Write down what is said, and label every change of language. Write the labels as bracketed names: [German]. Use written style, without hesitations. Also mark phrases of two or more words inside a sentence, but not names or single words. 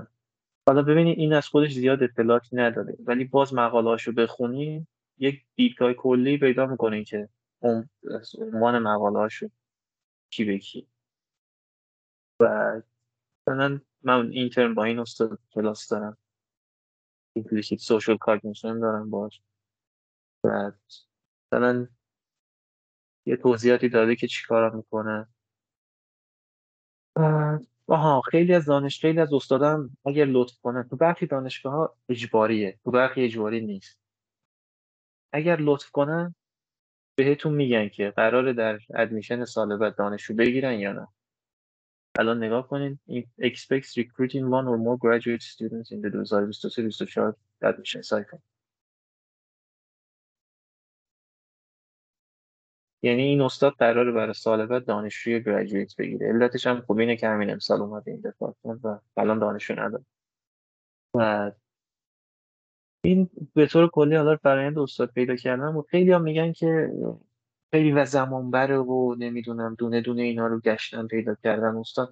[Persian] حالا ببینید این از خودش زیاد اطلاعاتی نداره ولی باز مقاله‌اشو بخونی یک دیدگاه کلی پیدا میکنین که عنوان مقاله‌اشو کی به کی. مثلا من این ترم با این استاد کلاس دارم، [English] implicit social cognition [Persian] دارم باش و مثلا یه توضیحاتی داده که چیکارا میکنه. خیلی از خیلی از استادان اگر لطف کنن، تو برخی دانشگاه ها اجباریه، تو برخی اجباری نیست، اگر لطف کنن بهتون میگن که قراره در ادمیشن سال بعد دانشجو بگیرن یا نه. الان نگاه کنین این [English] expects recruiting one or more graduate students in the 2023-2024 admission cycle. [Persian] یعنی این استاد قراره برای سال بعد دانشجوی گریجویت بگیره. علتش هم خب اینه که همین امسال اومده این دپارتمان و الان دانشجو نداره. و این به طور کلی حالا فرآیند استاد پیدا کردن و خیلی هم میگن که خیلی و زمان بره و نمیدونم دونه دونه اینا رو گشتن پیدا کردن استاد.